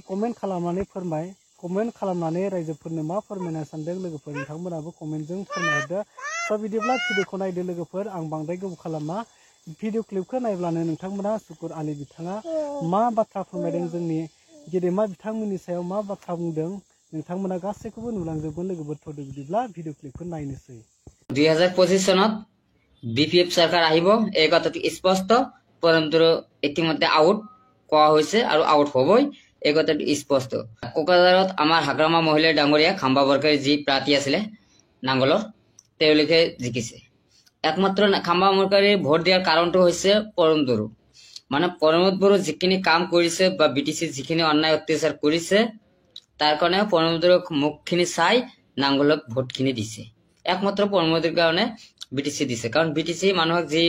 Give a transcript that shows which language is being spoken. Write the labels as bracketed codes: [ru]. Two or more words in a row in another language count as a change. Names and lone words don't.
[brx] कमेन्ट खालामनानै फोरमाय कमेन्ट खालामनानै रायजोफोरनो मा फोरमायनो सानदों लोगोफोर नोंथांमोनाबो कमेन्टजों फोरमायहरदो स' बिदिब्ला भिडिअखौ नायदो लोगोफोर आं बांद्राय गोबाव खालामा [en] video clip [brx] नायब्लानो नोंथांमोना सुकुर आलि बिथाङा मा बाथ्रा फोरमायदों जोंनि गेदेमा बिथांमोननि सायाव मा बाथ्रा बुंदों नोंथांमोना गासैखौबो नुलांजोबगोन लोगोफोर थ'दो बिदिब्ला [en] video clip [brx] नायनोसै [as] 2025 চনত বিপিএফ সরকার আহিব এই কথাটি স্পষ্ট পরন্তু ইতিমধ্যে আউট কোৱা হৈছে আৰু আউট হ'বই এই কথাটি স্পষ্ট কোকৰাঝাৰত আমাৰ হাগ্ৰামা মহিলা ডাঙৰীয়া খাম্বা বৰকাৰী যি প্ৰাৰ্থী আছিলে নাঙ্গলৰ তেওঁলোকে জিকিছে একমাত্ৰ খাম্বা বৰকাৰী ভোট দিয়াৰ কাৰণটো হৈছে পৰমদৰু মানে পৰমদ বড়ো যিখিনি কাম কৰিছে বা বিটিসি যিখিনি অন্যায় অত্যাচাৰ কৰিছে তাৰ কাৰণে পৰমদৰুক মুখখিনি চাই নাঙ্গলক ভোটখিনি দিছে একমাত্ৰ পৰমদৰ কাৰণে বিটিসি দিছে কাৰণ বিটিসি মানুহক